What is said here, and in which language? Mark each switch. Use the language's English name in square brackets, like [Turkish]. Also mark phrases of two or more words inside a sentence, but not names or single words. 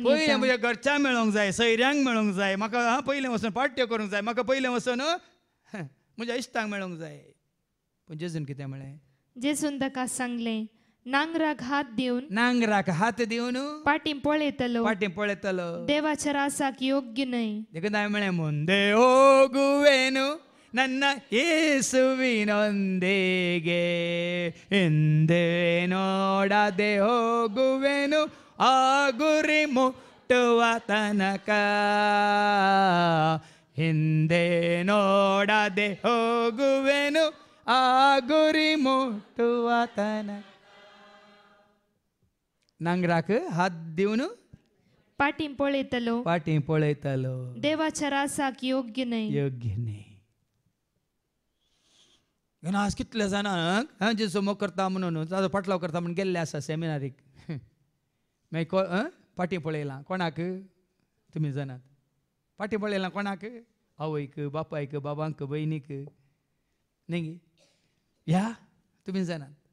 [Konkani] पयलें म्हज्या घरच्यांक मेळोंक जाय सयऱ्यांक मेळोंक जाय म्हाका पयलें वचून पाट्ट्यो करूंक जाय म्हाका पयलें वचून म्हज्या इश्टांक मेळोंक जाय पूण जेजून कितें म्हळें जेजून ताका सांगलें नांगराक हात दिवन पाटी पळयतलो देवाच्या रासाक योग्य न्हय देखून हांवें म्हळें [Kannada] ಮುಂದೆ ಹೋಗುವೆನು ನನ್ನ ಯೇಸುವಿನೊಂದಿಗೆ ಹಿಂದೆ ನೋಡದೆ ಹೋಗುವೆನು ಆ ಗುರಿ ಮುಟ್ಟುವ ತನಕ ಹಿಂದೆ ನೋಡದೆ ಹೋಗುವೆನು ಆ ಗುರಿ ಮುಟ್ಟುವ ತನಕ [Konkani] नांगराक हात दिवन पाटी पळयतलो देवाच्या रासाक योग्य न्हय आज कितले जाणांक जेजू मोग करता म्हणून ताजो पाटलाव करता म्हणून गेल्ले आसा सेमिनारीक मागीर पाटी पळयलां कोणाक तुमी जाणात पाटी पळयलां कोणाक आवयक बापायक बाबांक भयणीक न्ही ह्या तुमी जाणात